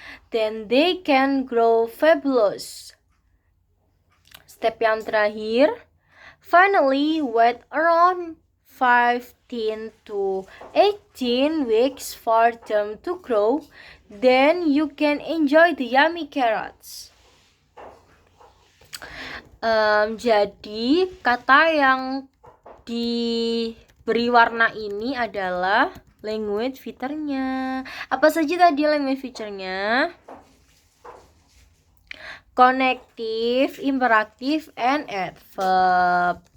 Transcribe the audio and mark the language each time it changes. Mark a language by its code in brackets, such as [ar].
[en] Then they can grow fabulous. [id] Step yang terakhir. [en] Finally, wait around 15 to 18 weeks for them to grow. Then you can enjoy the yummy carrots. [id] Jadi kata yang diberi warna ini adalah language feature-nya. Apa saja tadi language feature-nya? [en] Connective, imperative, and adverb.